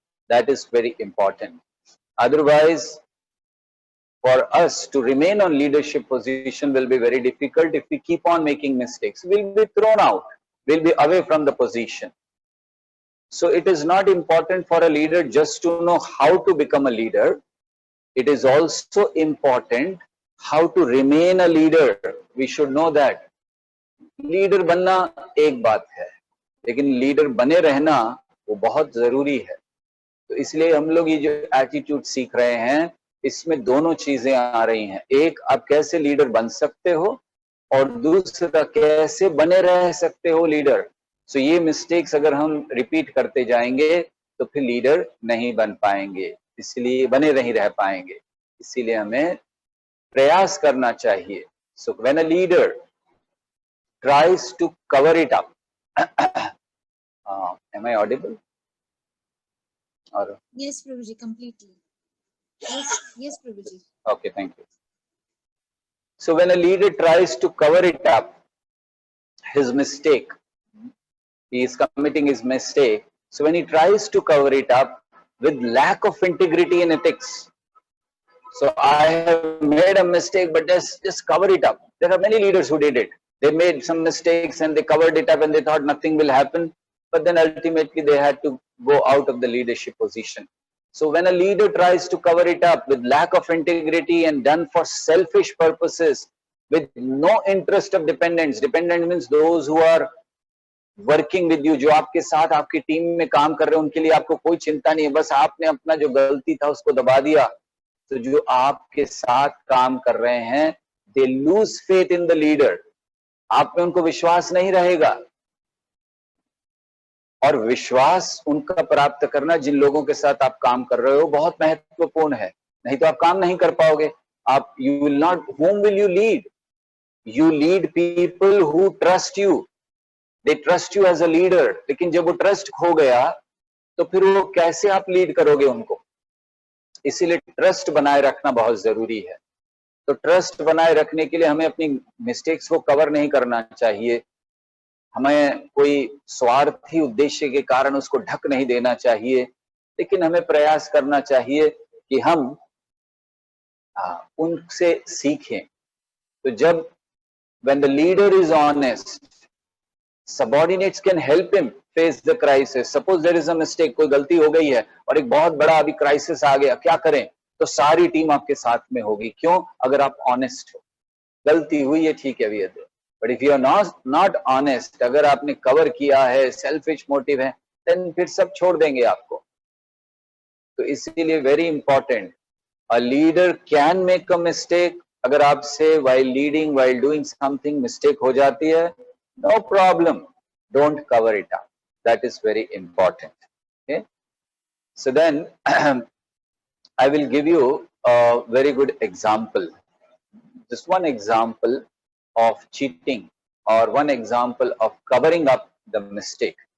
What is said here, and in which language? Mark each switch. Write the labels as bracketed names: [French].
[English] That is very important. Otherwise, for us to remain on leadership position will be very difficult if we keep on making mistakes. We'll be thrown out. We'll be away from the position. So it is not important for a leader just to know how to become a leader. It is also important how to remain a leader. We should know that. [Hindi] Leader बनना एक बात है, लेकिन leader बने रहना वो बहुत जरूरी है. तो इसलिए हम लोग ये जो एटीट्यूड सीख रहे हैं, इसमें दोनों चीजें आ रही हैं. एक, आप कैसे लीडर बन सकते हो, और दूसरा कैसे बने रह सकते हो लीडर. सो ये मिस्टेक्स अगर हम रिपीट करते जाएंगे तो फिर लीडर नहीं बन पाएंगे, इसलिए बने नहीं रह पाएंगे. इसीलिए हमें प्रयास करना चाहिए. [English] So when a leader tries to cover it up, am I audible? Or Yes, Prabhuji, completely. Yes, Prabhuji. okay, thank you. So when a leader tries to cover it up, his mistake, he is committing his mistake. So when he tries to cover it up with lack of integrity and ethics, so I have made a mistake, but just cover it up. There are many leaders who did it. They made some mistakes and they covered it up and they thought nothing will happen, but then ultimately they had to go out of the leadership position. So when a leader tries to cover it up with lack of integrity and done for selfish purposes, with no interest of dependents. Dependent means those who are working with you, [Hindi] जो आपके साथ आपकी team में काम कर रहे हैं, उनके लिए आपको कोई चिंता नहीं है, बस आपने अपना जो गलती था उसको दबा दिया, तो जो आपके साथ काम कर रहे हैं [English] they lose faith in the leader, [Hindi] आप में उनको विश्वास नहीं रहेगा। और विश्वास उनका प्राप्त करना जिन लोगों के साथ आप काम कर रहे हो बहुत महत्वपूर्ण है, नहीं तो आप काम नहीं कर पाओगे। [English] आप you will not, whom will you lead? You lead people who trust you. They trust you as a leader. [Hindi] लेकिन जब वो ट्रस्ट खो गया तो फिर वो कैसे आप लीड करोगे उनको? इसीलिए ट्रस्ट बनाए रखना बहुत जरूरी है। तो ट्रस्ट बनाए रखने के लिए हमें अपनी मिस्टेक्स को कवर नहीं करना चाहिए, हमें कोई स्वार्थी उद्देश्य के कारण उसको ढक नहीं देना चाहिए, लेकिन हमें प्रयास करना चाहिए कि हम उनसे सीखें। तो जब [English] when the leader is honest, subordinates can help him face the crisis. Suppose there is a mistake, [Hindi] कोई गलती हो गई है और एक बहुत बड़ा अभी क्राइसिस आ गया, क्या करें? तो सारी टीम आपके साथ में होगी। क्यों? अगर आप ऑनेस्ट हो। गलती हुई है, ठीक है, [English] but if you are not honest, [Hindi] अगर आपने कवर किया है, सेल्फिश मोटिव है, देन फिर सब छोड़ देंगे आपको। तो इसीलिए [English] Very important, a leader can make a mistake. [Hindi] अगर आपसे [English] while leading, while doing something [Hindi] mistake हो जाती है, [English] no problem, don't cover it up. That is very important. Okay, so then I will give you a very good example, just one example of cheating or one example of covering up the mistake.